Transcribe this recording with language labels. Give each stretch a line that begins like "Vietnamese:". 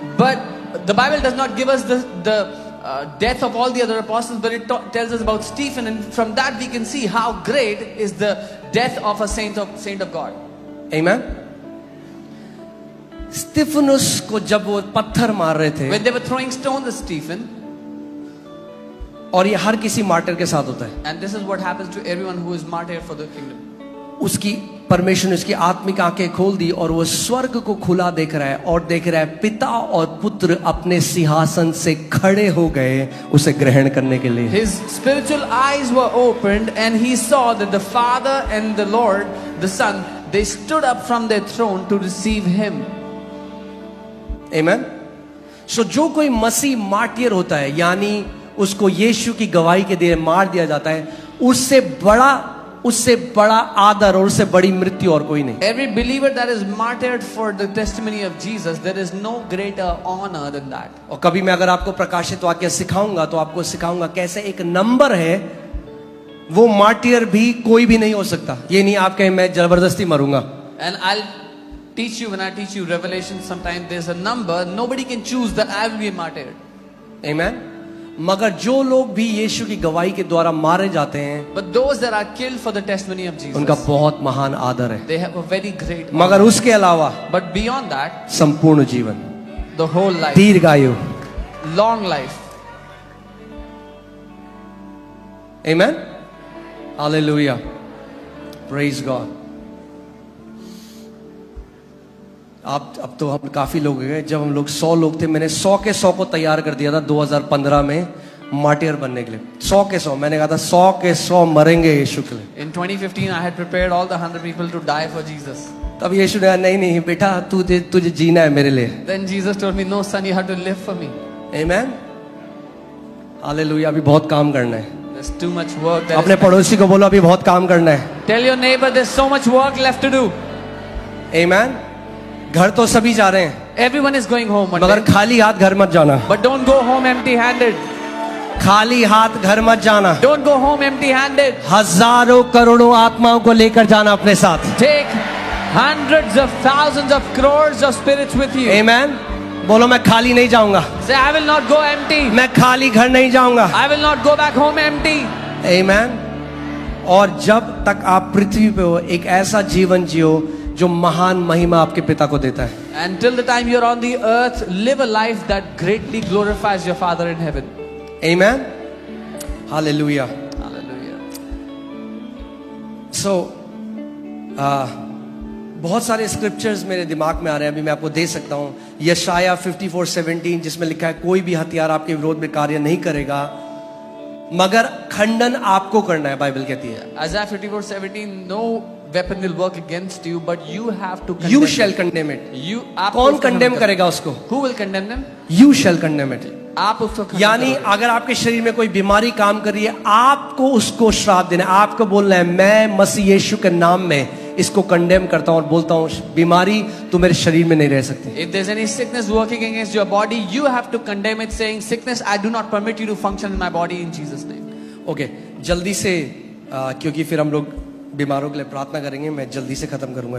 English: but the Bible does not give us the death of all the other apostles, but it tells us about Stephen, and from that we can see how great is the death of a saint of God. Amen.
Hindi: स्तिफनस को जब वो पत्थर मार रहे थे,
English: When they were throwing stones at Stephen,
Hindi: और ये हर किसी मार्टियर के साथ होता है,
English: and this is what happens to everyone who is martyred for the kingdom.
Hindi: उसकी परमेश्वर ने उसकी आत्मिक आंखें खोल दी और वो स्वर्ग को खुला देख रहा है और देख रहा है पिता और पुत्र अपने सिंहासन से खड़े हो गए उसे ग्रहण करने के लिए।
English: His spiritual eyes were opened and he saw that the Father and the Lord, the Son, they stood up from their throne to receive him. Amen.
Hindi: So जो कोई मसीह मार्टियर होता है, यानी उसको यीशु की गवाही के लिए मार दिया जाता है, उससे बड़ा उससे बड़ा आदर और उससे बड़ी मृत्यु और कोई नहीं।
English: Every believer that is martyred for the testimony of Jesus, there is no greater honor than that.
Hindi: और कभी मैं अगर आपको प्रकाशित वाक्य सिखाऊंगा तो आपको सिखाऊंगा कैसे एक नंबर है, वो मार्टियर भी कोई भी नहीं हो सकता। ये नहीं आप कहें मैं जबरदस्ती मरूंगा।
English: And I'll teach you, when I teach you Revelation, sometimes there's a number, nobody can choose that I will be martyred. Amen?
Hindi: मगर जो लोग भी यीशु की गवाही के द्वारा मारे जाते हैं,
English: But those that are killed for the testimony of Jesus,
Hindi: उनका बहुत महान आदर है।
English: they have a very great
Hindi: मगर
English: honor.
Hindi: उसके अलावा
English: But beyond that,
Hindi: संपूर्ण जीवन,
English: the whole life,
Hindi: दीर्घायु।
English: long life. Amen? Hallelujah. Praise God.
Hindi: अब तो हम काफी लोग गए। जब हम लोग 100 लोग थे, मैंने 100 के 100 को तैयार कर दिया था 2015 में मार्टियर बनने के लिए। 100 के 100 मैंने कहा था 100 के 100 मरेंगे यीशु के लिए।
English: In 2015, I had prepared all the 100 people to die for Jesus.
Hindi: तब यीशु ने कहा नहीं नहीं बेटा, तुझे जीना है मेरे लिए।
English: Then Jesus told me, no son, you have to live for me.
Hindi: Amen? Hallelujah. अभी बहुत काम करना है।
English: There's too much work.
Hindi: अपने पड़ोसी को बोलो अभी बहुत काम करना है।
English: Tell your neighbor there's so much work left to do.
Hindi: Amen? घर तो सभी जा रहे हैं,
English: Everyone is going home one
Hindi: मगर
English: day.
Hindi: खाली हाथ घर मत जाना।
English: But don't go home empty-handed.
Hindi: खाली हाथ घर मत जाना।
English: Don't go home empty-handed.
Hindi: हजारों करोड़ों आत्माओं को लेकर जाना अपने साथ।
English: Take hundreds of thousands of crores of spirits with you. Amen?
Hindi: बोलो मैं खाली नहीं जाऊंगा।
English: Say, I will not go empty.
Hindi: मैं खाली घर नहीं जाऊंगा।
English: I will not go back home empty. Amen?
Hindi: और जब तक आप पृथ्वी पे हो, एक ऐसा जीवन जियो जो महान महिमा आपके पिता को देता है।
English: Until the time you're on the earth, live a life that greatly glorifies your Father in heaven. Amen? Hallelujah. Hallelujah.
Hindi: So, बहुत सारे स्क्रिप्चर्स मेरे दिमाग में आ रहे हैं, अभी मैं आपको दे सकता हूं। यशाया 54:17 जिसमें लिखा है कोई भी हथियार आपके विरोध में कार्य नहीं करेगा, मगर खंडन आपको करना है। बाइबल कहती है
English: Isaiah 54:17, no weapon will work against you, but you have to condemn you shall it. Condemn it. You, आप
Hindi: कौन उसको
English: condemn condemn
Hindi: करेगा उसको?
English: Who will condemn them? You shall condemn it.
Hindi: आप उसको condemn यानी करोगे। अगर आपके शरीर में कोई बीमारी काम कर रही है, आपको उसको श्राप देना है। आपको बोलना है मैं मसीह यीशु के नाम में इसको कंडेम करता हूं और बोलता हूं बीमारी तू मेरे शरीर में नहीं रह सकती।
English: If there's any sickness working against your body, you have to condemn it, saying, sickness, I do not permit you to function in my body in Jesus' name.
Hindi: Okay, जल्दी से क्योंकि फिर हम लोग बीमारों के लिए प्रार्थना करेंगे, मैं जल्दी से खत्म करूंगा